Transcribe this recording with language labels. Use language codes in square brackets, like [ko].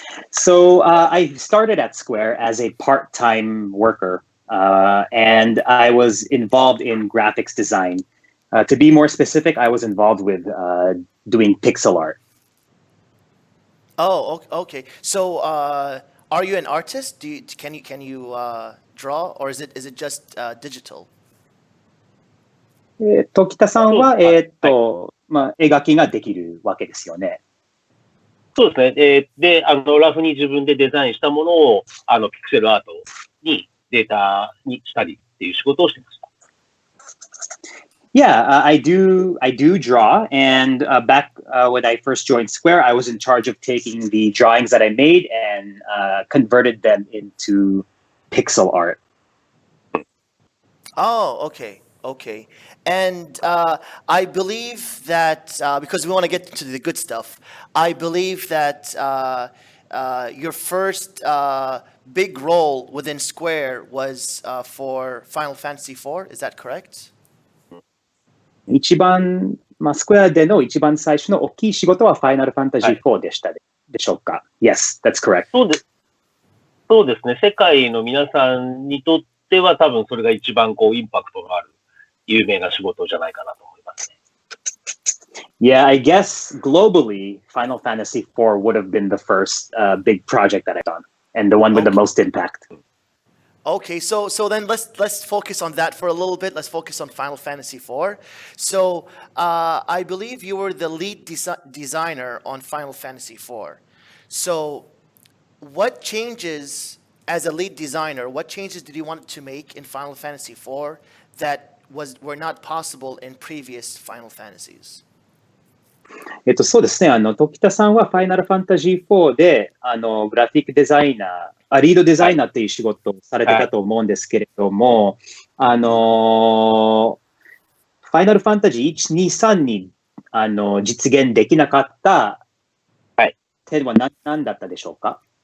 [en] So I started at Square as a part-time worker, and I was involved in graphics design. To be more specific, I was involved with doing pixel art. Oh, okay. So, are you an artist? Can you, draw, or is it just digital? [ja] 時田さんは、はいまあ、描きができるわけですよね。そうですね。で、ラフに自分でデザインしたものを、ピクセルアートにデータにしたりっていう仕事をしてました。 [en] Yeah, I do draw, and back when I first joined Square, I was in charge of taking the drawings that I made and converted them into pixel art. Oh, okay, okay. And I believe that because we want to get to the good stuff, I believe that your first big role within Square was for Final Fantasy IV. Is that correct? [ja] 一番、まあ、スクエアでの一番最初の大きい仕事はファイナルファンタジー4でしたでしょうか？ [en] Yes, that's correct. [ja] そうですね。世界の皆さんにとっては多分それが一番インパクトのある有名な仕事じゃないかなと思いますね。 [en] Yeah, I guess globally, Final Fantasy IV would have been the first big project that I've done and the one with the most impact. Okay, so then let's focus on that for a little bit. Let's focus on Final Fantasy IV. So I believe you were the lead designer on Final Fantasy IV. So what changes as a lead designer? What changes did you want to make in Final Fantasy IV that were not possible in previous Final Fantasies? [ja] そうですね。時田さんはファイナルファンタジー4で、グラフィックデザイナー、リードデザイナーっていう仕事をされてたと思うんですけれども、ファイナルファンタジー1、2、3に、実現できなかった点は何だったでしょうか？